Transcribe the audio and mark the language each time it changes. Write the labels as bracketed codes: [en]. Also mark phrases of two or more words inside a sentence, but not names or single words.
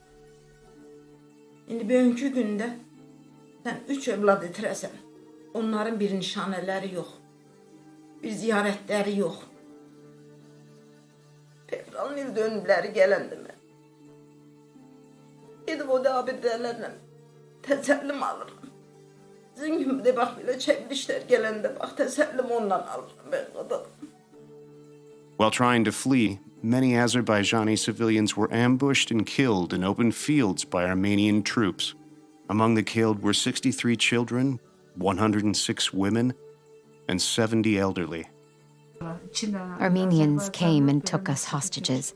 [az] İndi bugünkü gündə sən 3 övlad itirəsən. Onların bir nişanələri yox. Bir ziyarətləri yox. Fevralın il dönümləri gələndə mən. Gedib o da abidələrlə təsəllim alırım. [tr] Sizin gibi de bak böyle çekilişler gelende bak tesellim ondan alırım ben kadar. [en] While trying to flee, many Azerbaijani civilians were ambushed and killed in open fields by Armenian troops. Among the killed were 63 children, 106 women, and 70 elderly. Armenians came and took us hostages.